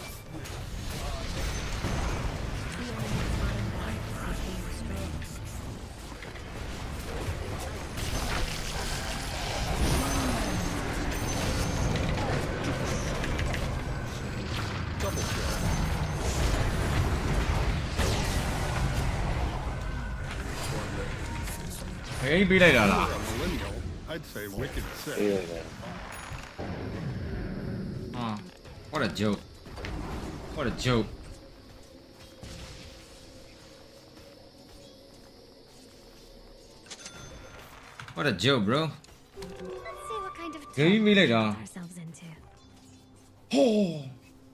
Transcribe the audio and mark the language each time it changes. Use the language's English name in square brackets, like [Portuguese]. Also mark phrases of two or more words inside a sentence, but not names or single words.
[English] The enemy's bottom barracks is being destroyed. Double kill. [Burmese] ဟေးပေးလိုက်တာလား [English] For a millennial, I'd say wicked [Burmese] ပေး [English] sick. [Burmese] လိုက်တယ် [English] ဟာ what a joke what a joke what a joke bro Let's see what kind of [Burmese] ဂိမ်းပေးလိုက်တာ [English] ourselves into.